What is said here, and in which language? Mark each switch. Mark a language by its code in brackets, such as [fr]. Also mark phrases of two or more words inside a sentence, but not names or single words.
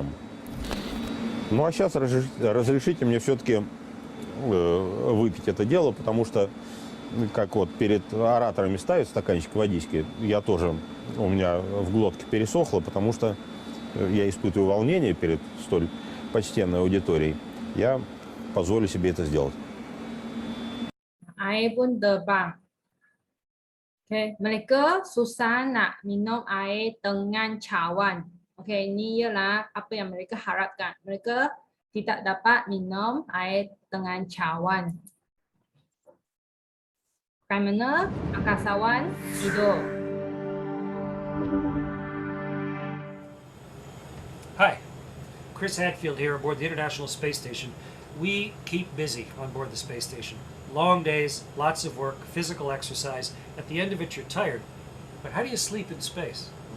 [ru] Ну а сейчас разрешите мне все-таки выпить это дело, потому что как вот перед ораторами ставят стаканчик водички, я тоже, у меня в глотке пересохло, потому что я испытываю волнение перед столь почтенной аудиторией. Я позволю себе это сделать. [ms] Air pun terbang. Okay, mereka susah nak minum air dengan cawan. Okay, ini ialah apa yang mereka harapkan. Mereka tidak dapat minum air dengan cawan. Bagaimana angkasawan tidur? [en] Hi, Chris Hadfield here aboard the International Space Station. We keep busy on board the space station. Long days, lots of work, physical exercise. At the end of it, you're tired. But how do you sleep in space?